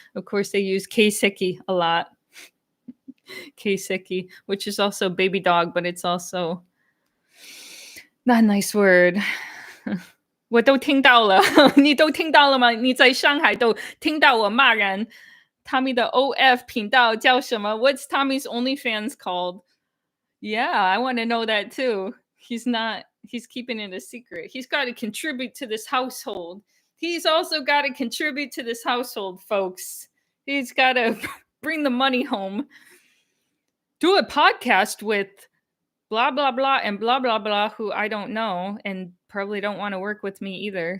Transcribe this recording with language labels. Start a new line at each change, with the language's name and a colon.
English: Of course, they use keiseki a lot. Keiseki, which is also baby dog, but it's also not a nice word.
Chinese: 我都听到了，你都听到了吗？你在上海都听到我骂人。 Tommy 的 OF 频道叫什么？
English: What's Tommy's OnlyFans called? Yeah, I want to know that too. He's keeping it a secret. He's got to contribute to this household. He's also got to contribute to this household, folks. He's got to bring the money home. Do a podcast with blah, blah, blah, and blah, blah, blah, who I don't know and probably don't want to work with me either.